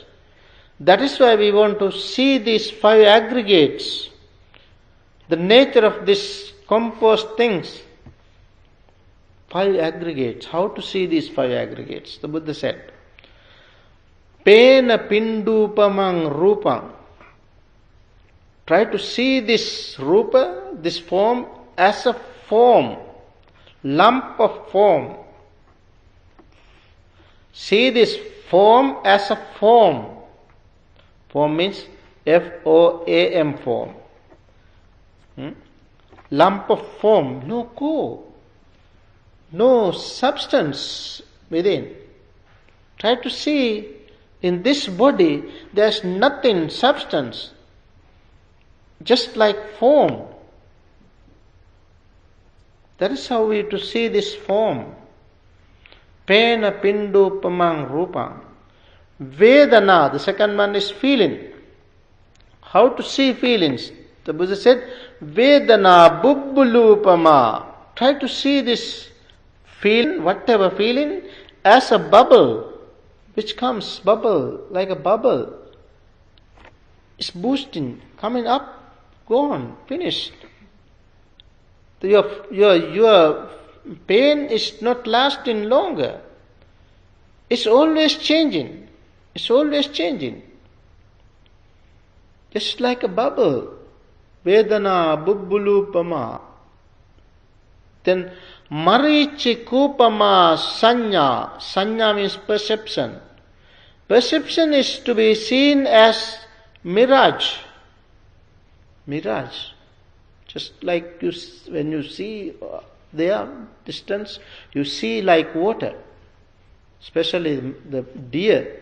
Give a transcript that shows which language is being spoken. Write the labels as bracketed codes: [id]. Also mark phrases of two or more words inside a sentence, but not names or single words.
[en] That is why we want to see these 5 aggregates, the nature of these composed things. 5 aggregates. How to see these 5 aggregates? The Buddha said, [pa] Pena pindupamang rupang. [en] Try to see this rupa, this form, as a form, lump of form. See this form as a form. Form means F-O-A-M form. Lump of form, no core, no substance within. Try to see in this body there's nothing, substance, just like form. That is how we have to see this form. [pa] Pena pindupamang rupang. [en] Vedana, the second one is feeling. How to see feelings? The Buddha said, [pa] Vedana bubbulupama. [en] Try to see this feeling, whatever feeling, as a bubble, which comes, bubble, like a bubble. It's boosting, coming up, gone, finished. Your pain is not lasting longer. It's always changing. It's always changing. Just like a bubble. [pa] Vedana bubbulupama. Then marichi kupama sanya. [en] Sanya means perception. Perception is to be seen as mirage. Mirage. Just like when you see there distance, you see like water. Especially the deer.